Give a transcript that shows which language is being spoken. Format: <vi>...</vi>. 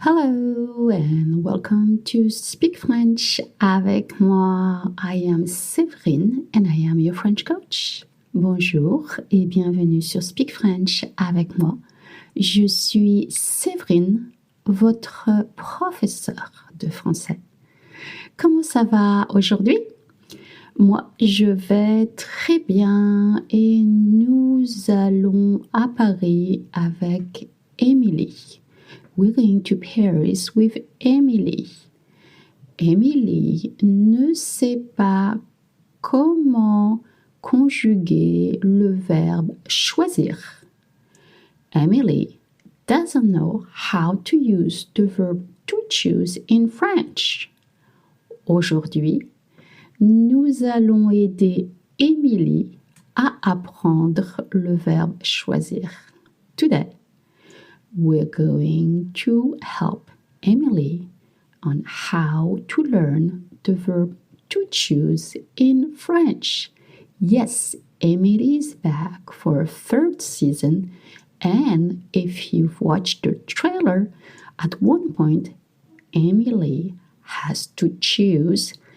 <en>Hello and welcome to Speak French avec moi. I am Séverine and I am your French coach.</en> <fr>Bonjour et bienvenue sur Speak French avec moi. Je suis Séverine, votre professeure de français. Comment ça va aujourd'hui? Moi, je vais très bien et nous allons à Paris avec Émilie.</fr> <en>We're going to Paris with Emily.</en> <fr>Emily ne sait pas comment conjuguer le verbe choisir.</fr> <en>Emily doesn't know how to use the verb to choose in French.</en> <fr>Aujourd'hui, nous allons aider Emily à apprendre le verbe choisir.</fr> <en>Today, we're going to help Emily on how to learn the verb to choose in French. Yes, Emily is back for a third season, and if you've watched the trailer, at one point, Emily has to choose.</en>